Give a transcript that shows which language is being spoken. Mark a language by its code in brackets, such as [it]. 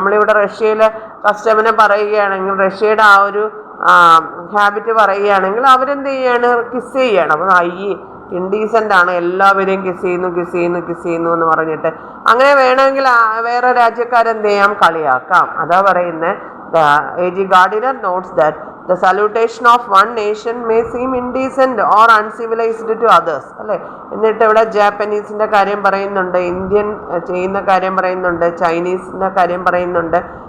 [ml] നമ്മളിവിടെ റഷ്യയിലെ കസ്റ്റമിനെ പറയുകയാണെങ്കിൽ, റഷ്യയുടെ ആ ഒരു ഹാബിറ്റ് പറയുകയാണെങ്കിൽ അവരെന്ത് ചെയ്യാണ്, കിസ് ചെയ്യണം. അപ്പോൾ ഈ ഇൻഡീസെൻ്റ് ആണ്, എല്ലാവരെയും കിസ് ചെയ്യുന്നു എന്ന് പറഞ്ഞിട്ട് അങ്ങനെ വേണമെങ്കിൽ വേറെ രാജ്യക്കാരെന്ത് ചെയ്യാം, കളിയാക്കാം. അതാ പറയുന്നത്. A.G. [en] Gardiner notes that the salutation of one nation may seem indecent or uncivilized to others. [ml] അല്ലേ, എന്നിട്ട് ഇവിടെ ജാപ്പനീസിൻ്റെ കാര്യം പറയുന്നുണ്ട്, ഇന്ത്യൻ ചെയ്യുന്ന കാര്യം പറയുന്നുണ്ട്, ചൈനീസിൻ്റെ കാര്യം പറയുന്നുണ്ട്.